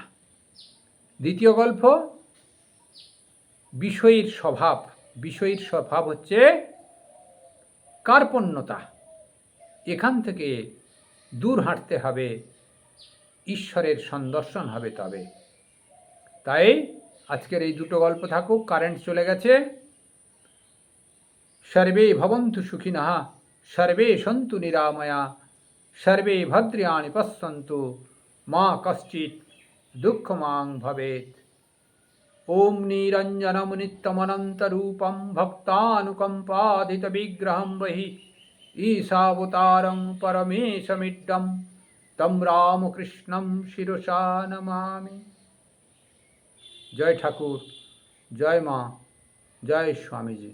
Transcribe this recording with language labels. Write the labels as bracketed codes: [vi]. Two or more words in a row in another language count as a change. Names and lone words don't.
[bn] দ্বিতীয় গল্প, বিষয়ীর স্বভাব হচ্ছে কার্পণ্যতা। এখান থেকে দূর হাঁটতে হবে, ঈশ্বরের সন্দর্শন হবে তবে। তাই আজকের এই দুটো গল্প থাকুক। কারেন্ট চলে গেছে। [sa] সর্বে ভবন্তু সুখিনঃ, সর্বে সন্তু নিরাময়া, সর্বে ভদ্রাণি পশ্যন্তু, মা কশ্চিৎ দুঃখমাং ভবেৎ। ওম নিরঞ্জনম নিত্যমনন্তরূপম ভক্তানুকম্পাধিত বিগ্রহম বহি ঈশাবতারং পরমেশমিড্ডম তম রামকৃষ্ণম শিরসা নমামি। [bn] জয় ঠাকুর, জয় মা, জয় স্বামীজি।